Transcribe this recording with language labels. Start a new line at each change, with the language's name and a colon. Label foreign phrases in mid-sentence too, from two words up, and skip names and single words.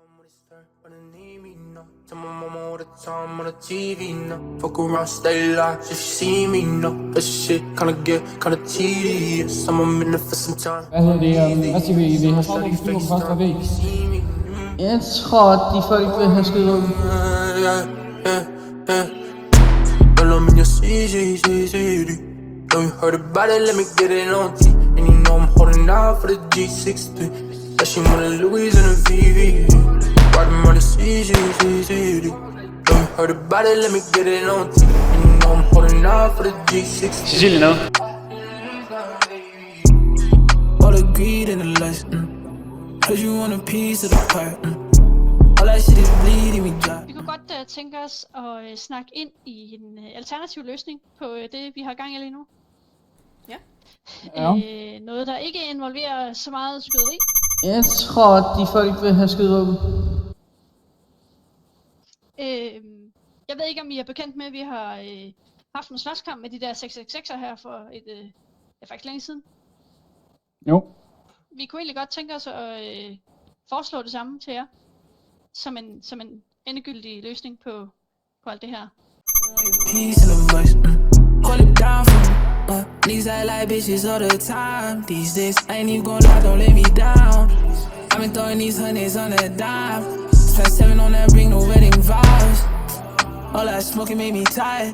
English: When they need me, no. Tell my mama all the time on the TV, no. Fuck around, stay live, if you see me, no. That shit kinda tedious. I'm in it for some time.
Danish: Hvad hedder det? Hvad siger vi? Vi har startet på første væg. Jeg tror, at de folk vil have skyder ud.
English: All I'm in your city. Know you heard about it, let me get it on T. And you know I'm holding out for the G63. That she want a Louis and a VV. Riding on the city. Know you heard about it, let me get it on T. And you know I'm holding out for the G63.
Danish: Cecilie nu.
English: All the greed and the lust, cause you want a piece of the pie, all that shit is bleeding me dry.
Danish: Vi kunne godt tænke os at snakke ind i en alternativ løsning på det, vi har gang i lige nu. Ja. Noget, der ikke involverer så meget skyderi. Jeg tror, at de folk vil have skyder ud. Jeg ved ikke, om I er bekendt med, at vi har haft en slåskamp med de der 666'er her for faktisk længe siden. Jo. Vi kunne egentlig godt tænke os at foreslå det samme til jer. Som en endegyldig løsning på alt det her.
English: Niggas act like bitches all the time. These days, I ain't even gon' lie, don't let me down. I've been throwing these hundreds on a dime. Spent 7 on that ring, no wedding vows. All that smoking made me tired.